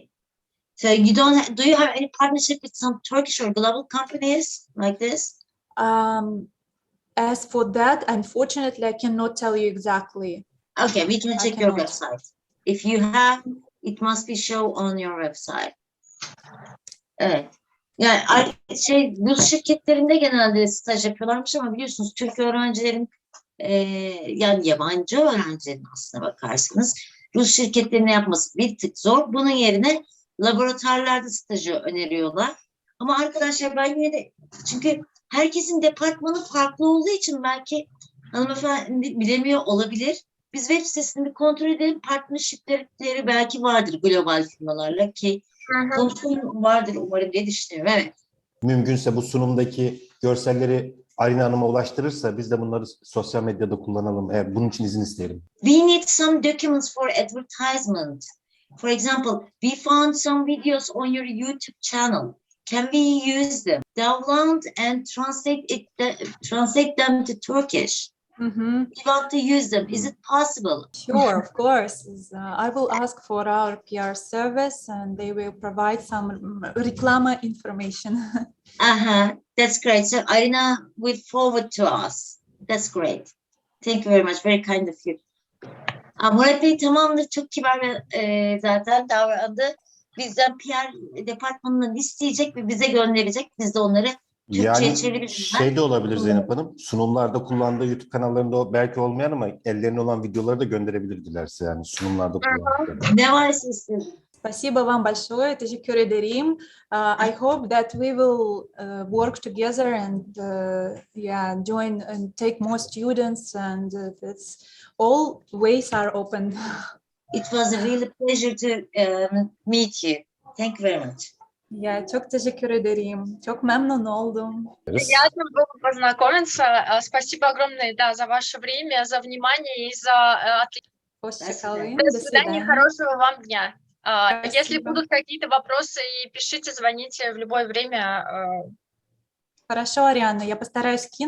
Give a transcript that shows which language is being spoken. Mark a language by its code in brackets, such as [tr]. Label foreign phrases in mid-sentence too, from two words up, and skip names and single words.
[en] So do you have any partnership with some Turkish or global companies like this? As for that, unfortunately, I cannot tell you exactly. Okay, we can check your website. If you have, it must be shown on your website. [tr] Evet. Yani Rus şirketlerinde genelde staj yapıyorlarmış ama biliyorsunuz Türk öğrencilerin yani yabancı öğrencilerin aslına bakarsanız Rus şirketlerine yapması bir tık zor. Bunun yerine laboratuvarlarda stajı öneriyorlar. Ama arkadaşlar ben yine de çünkü herkesin departmanı farklı olduğu için belki hanımefendi bilemiyor olabilir. Biz web sitesini kontrol edelim. Partnershipleri belki vardır global firmalarla ki konuşum vardır umarım diye düşünüyorum. Evet. Mümkünse bu sunumdaki görselleri Arina Hanım'a ulaştırırsa biz de bunları sosyal medyada kullanalım. Eğer bunun için izin isteyelim. [en] We need some documents for advertisement. For example, we found some videos on your YouTube channel. Can we use them? Download and translate them to Turkish. We want to use them. Is it possible? Sure, of course. I will ask for our PR service and they will provide some reklama information. That's great. So Arina will forward to us. That's great. Thank you very much. Very kind of you. [tr] Murat Bey tamamdır. Çok kibar zaten davrandı. Bizden PR departmanından isteyecek ve bize gönderecek. Biz de onları Türkçe'ye çeviririz. Şey de olabilir Zeynep Hanım. Sunumlarda kullandığı YouTube kanallarında belki olmayan ama ellerine olan videoları da gönderebilir dilerse yani sunumlarda kullandığı. Ne varsa istedim. [ru] Спасибо вам большое, [tr] teşekkür ederim. [en] I hope that we will work together and join and take more students and that's all ways are open. It was a really pleasure to meet you. Thank you very much. [tr] Ya çok teşekkür ederim. Çok memnun oldum. [ru] Приятно было познакомиться. Спасибо огромное, да, за ваше время, за внимание и за [tr] Hoşça [ru] свидания. [tr] kalın. [ru] До До свидания, свидания. хорошего вам дня. Если Спасибо. будут какие-то вопросы, пишите, звоните в любое время. Хорошо, Арианна, я постараюсь кинуть.